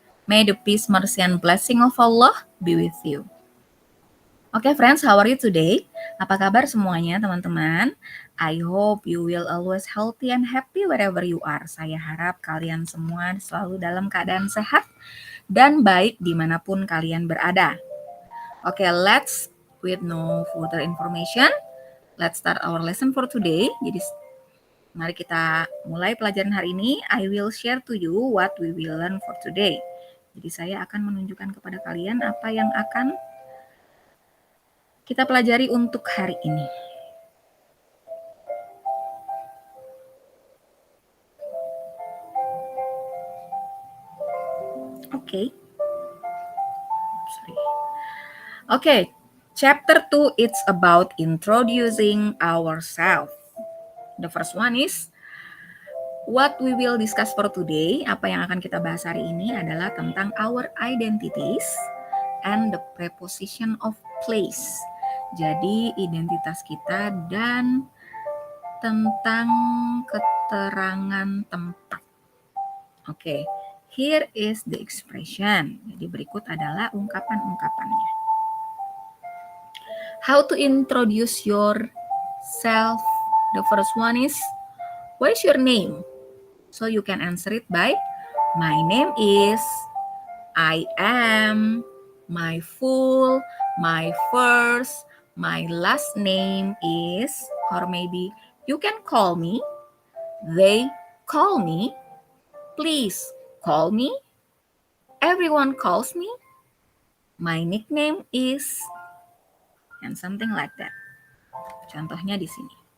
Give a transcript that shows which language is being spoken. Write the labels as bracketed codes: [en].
[en] May the peace, mercy, and blessing of Allah be with you. Okay, friends, how are you today? [id] Apa kabar semuanya, teman-teman? [en] I hope you will always healthy and happy wherever you are. [id] Saya harap kalian semua selalu dalam keadaan sehat dan baik dimanapun kalian berada. [en] Okay, let's with no further information. Let's start our lesson for today. [id] Jadi mari kita mulai pelajaran hari ini. [en] I will share to you what we will learn for today. [id] Jadi saya akan menunjukkan kepada kalian apa yang akan kita pelajari untuk hari ini. [en] Okay, chapter 2 it's about introducing ourselves. The first one is what we will discuss for today. [id] Apa yang akan kita bahas hari ini adalah tentang [en] our identities and the preposition of place. [id] Jadi identitas kita dan tentang keterangan tempat. [en] Oke, here is the expression. [id] Jadi berikut adalah ungkapan-ungkapannya. [en] How to introduce yourself? The first one is, what is your name? So you can answer it by, my name is, I am, my full, my first, my last name is, or maybe you can call me, they call me, please call me, everyone calls me, my nickname is, and something like that. [id] Contohnya di sini.